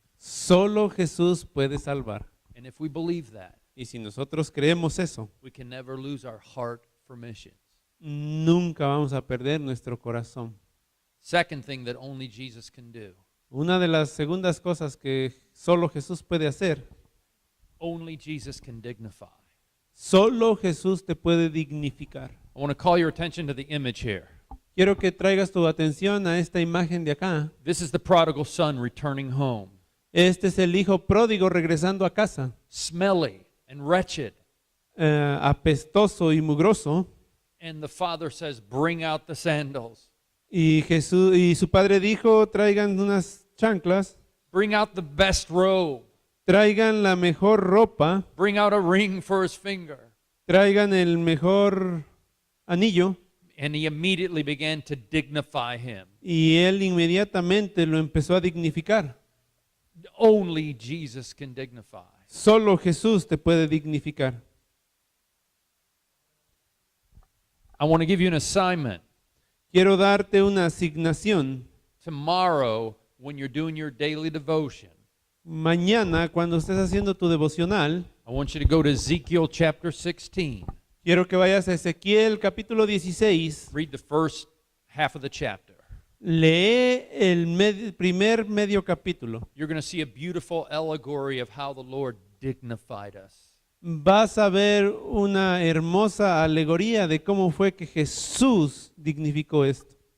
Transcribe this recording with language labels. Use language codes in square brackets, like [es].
[es] Solo Jesús puede salvar. [en] And if we believe that, [es] Y si nosotros creemos eso, [en] we can never lose our heart for missions. [es] nunca vamos a perder nuestro corazón. [en] Second thing that only Jesus can do, [es] Una de las segundas cosas que solo Jesús puede hacer, [en] only Jesus can dignify. [es] solo Jesús te puede dignificar. [en] I want to call your attention to the image here. [es] Quiero que traigas tu atención a esta imagen de acá. [en] This is the prodigal son returning home, [es] Este es el hijo pródigo regresando a casa, [en] smelly and wretched. [es] apestoso y mugroso. [en] And the father says, bring out the sandals. [es] Y su padre dijo, traigan unas chanclas, [en] Bring out the best robe. [es] traigan la mejor ropa, [en] Bring out a ring for his finger. [es] traigan el mejor anillo. [en] And he immediately began to dignify him. [es] Y él inmediatamente lo empezó a dignificar. [en] Only Jesus can dignify. [es] Solo Jesús te puede dignificar. [en] I want to give you an assignment. [es] Quiero darte una asignación. [en] Tomorrow, when you're doing your daily devotion, [es] Mañana, cuando estés haciendo tu devocional, [en] I want you to go to Ezekiel chapter 16. [es] quiero que vayas a Ezequiel capítulo 16. [en] Read the first half of the chapter. [es] Lee el primer medio capítulo. [en] You're going to see a beautiful allegory of how the Lord dignified us. [es] Vas a ver una hermosa alegoría de cómo fue que Jesús dignificó esto.